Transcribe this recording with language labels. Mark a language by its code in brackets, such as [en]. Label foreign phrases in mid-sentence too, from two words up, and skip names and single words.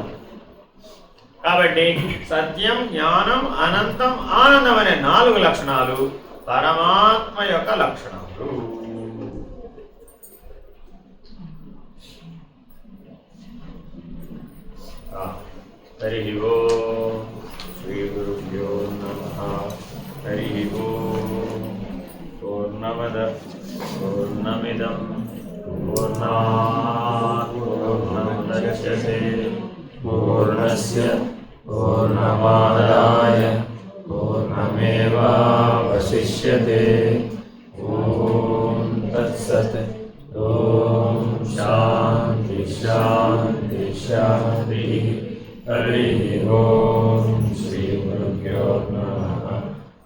[te] కాబట్టి సత్యం, జ్ఞానం, అనంతం, ఆనందం అనే 4 లక్షణాలు పరమాత్మ యొక్క లక్షణాలు. [sa] హరి ఓం శ్రీ గురుభ్యో నమః. హరి ఓం. పూర్ణమద పూర్ణమిదం పూర్ణాత్ పూర్ణముదచ్యతే పూర్ణస్య పూర్ణమాదాయ పూర్ణమేవావశిష్యతే. ఓం తత్సత్. ఓం శాంతి శాంతి శాంతి. హరి ఓం శ్రీ గురుభ్యో నమః.